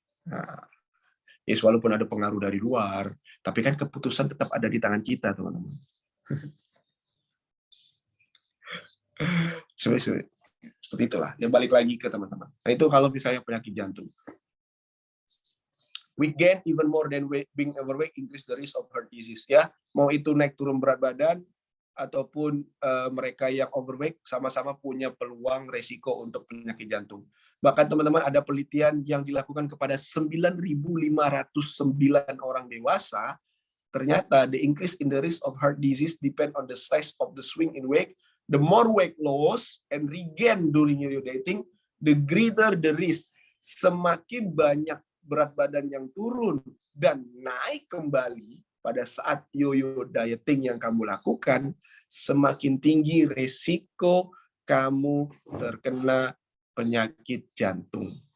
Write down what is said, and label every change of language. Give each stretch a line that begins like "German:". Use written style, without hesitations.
Indonesian: Nah, ya walaupun ada pengaruh dari luar, tapi kan keputusan tetap ada di tangan kita, teman-teman. Seperti itulah. Ya balik lagi ke teman-teman. Nah, itu kalau misalnya penyakit jantung.
English: We gain even more than being overweight, increase the risk of heart disease.
Indonesian: Ya, mau itu naik turun berat badan ataupun mereka yang overweight sama-sama punya peluang resiko untuk penyakit jantung. Bahkan teman-teman ada penelitian yang dilakukan kepada 9.509 orang dewasa.
English: Ternyata the increase in the risk of heart disease depend on the size of the swing in weight. The more weight loss and regain during yo-yo dieting, the greater the risk.
Indonesian: Semakin banyak berat badan yang turun dan naik kembali pada saat yo-yo dieting yang kamu lakukan, semakin tinggi resiko kamu terkena penyakit jantung.